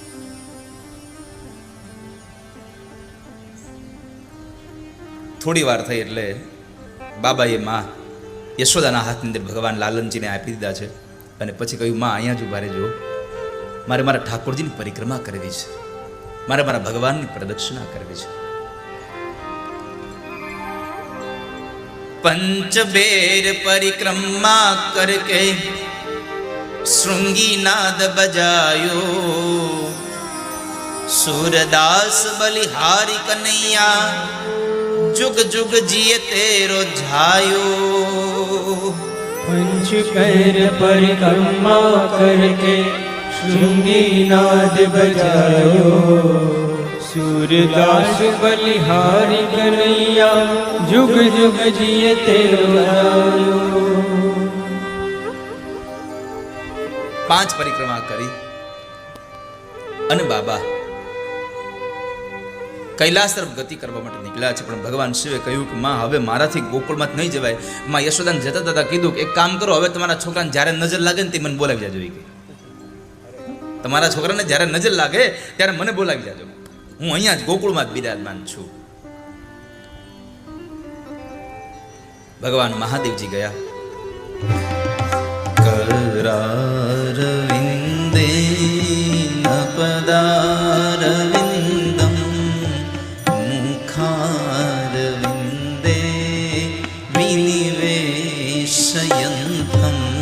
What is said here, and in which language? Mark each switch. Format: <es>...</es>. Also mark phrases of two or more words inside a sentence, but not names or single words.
<gu>થોડી વાર થઈ એટલે બાબાએ માં યશોદાના હાથની અંદર ભગવાન લાલનજીને આપી દીધા છે અને પછી કહ્યું, માં અહીંયા જ ઉભા રહેજો, મારે મારા ઠાકોરજીની પરિક્રમા કરવી છે, મારે મારા ભગવાનની પ્રદક્ષિણા કરવી છે.</gu> <bra>पंचबेर परिक्रमा करके शृंगी नाद बजायो, सूरदास बलिहारी कन्हैया जुग जुग जिए तेरो झायो। पंच पैर परिक्रमा करके शृंगी नाद बजायो, सूरदास बलिहारी कन्हैया जुग जुग जिए तेरो झायो।</bra> <gu>5 परिक्रमा કરી અને બાબા કૈલાસ તરફ ગતિ કરવા માટે નીકળ્યા છે, પણ ભગવાન શિવે કહ્યું કે માં હવે મારાથી ગોકુળમાં નહીં જવાય. માં યશોદાને જતા જતા કીધું કે એક કામ કરો, હવે તમારા છોકરાને જ્યારે નજર લાગે ને તે મને બોલાવી જાજો. તમારા છોકરાને જ્યારે નજર લાગે ત્યારે મને બોલાવી જાજો, હું અહીંયા જ ગોકુળમાં જ બિરાજમાન છું. ભગવાન મહાદેવજી ગયા.</gu> <sa>करारविन्दे पदारविन्दं मुखारविन्दे विनिवेशयन्तं</sa>